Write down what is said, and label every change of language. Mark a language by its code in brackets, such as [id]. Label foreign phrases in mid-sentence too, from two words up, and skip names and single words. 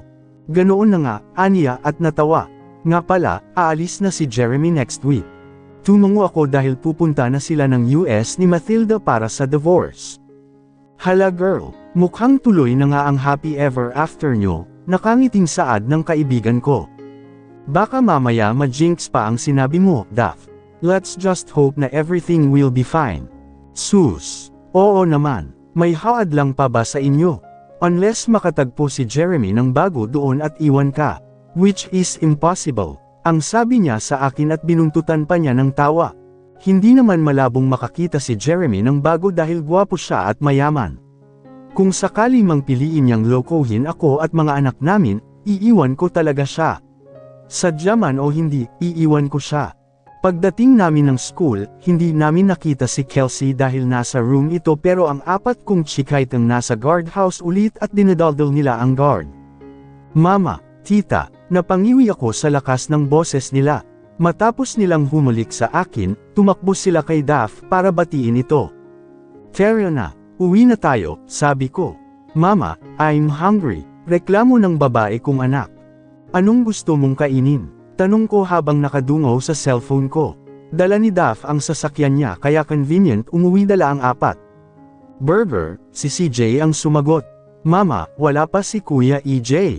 [tl] Ganoon na nga, aniya at natawa. Nga pala, aalis na si Jeremy [en] next week. [tl] Tumungo ako dahil pupunta na sila ng US ni Mathilda para sa divorce. Hala girl, mukhang tuloy na nga ang [en] happy ever after [tl] nyo, nakangiting saad ng kaibigan ko. Baka mamaya ma-jinx pa ang sinabi mo, Duff. [en] Let's just hope na everything will be fine. [tl] Sus. Oo naman, may haad lang pa ba sa inyo? Unless makatagpo si Jeremy ng bago doon at iwan ka. [en] Which is impossible. [tl] Ang sabi niya sa akin at binuntutan pa niya ng tawa. Hindi naman malabong makakita si Jeremy ng bago dahil gwapo siya at mayaman. Kung sakali mang piliin niyang lokohin ako at mga anak namin, iiwan ko talaga siya. Sadya man o hindi, iiwan ko siya. Pagdating namin ng school, hindi namin nakita si Kelsey dahil nasa room ito pero ang 4 kong chikaitang nasa guardhouse ulit at dinadaldal nila ang guard. Mama, tita, napangiwi ako sa lakas ng boses nila. Matapos nilang humulik sa akin, tumakbo sila kay Daph para batiin ito. Tara na, uwi na tayo, sabi ko. [en] Mama, I'm hungry, [tl] reklamo ng babae kong anak. Anong gusto mong kainin? Tanong ko habang nakadungaw sa cellphone ko. Dala ni Daph ang sasakyan niya kaya convenient umuwi dala ang 4. Burger, si CJ ang sumagot. Mama, wala pa si Kuya EJ.